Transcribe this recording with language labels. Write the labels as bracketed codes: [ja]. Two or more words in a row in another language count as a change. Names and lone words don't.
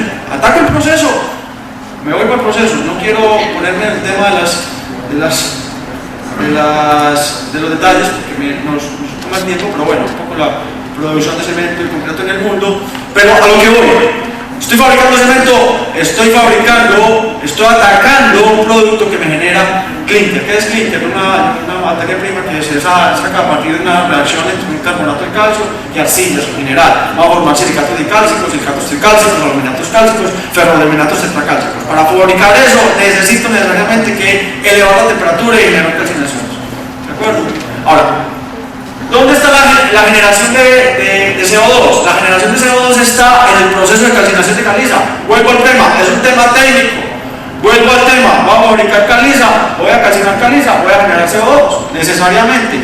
[es] Ataco el proceso, me voy para el proceso. No quiero ponerme en el tema de los detalles, porque nos toma tiempo, pero bueno, un poco la producción de cemento en concreto en el mundo. Pero a lo que voy. Estoy fabricando cemento, estoy atacando un producto que me genera clinker. ¿Qué es clinker? Una materia prima que se saca a partir de una reacción entre un carbonato de calcio y arcilla, es un mineral. Va a formar silicatos dicálcicos, silicatos tricálcicos, aluminatos cálcicos, ferroaluminatos tetracálcicos. Para fabricar eso necesito necesariamente que elevar la temperatura y generar calcinaciones. ¿De acuerdo? Ahora, ¿dónde está la generación de CO2? La generación de CO2 está en el proceso de calcinación de caliza. Vuelvo al tema, es un tema técnico. Vuelvo al tema, vamos a fabricar caliza, voy a calcinar caliza, voy a generar CO2, necesariamente.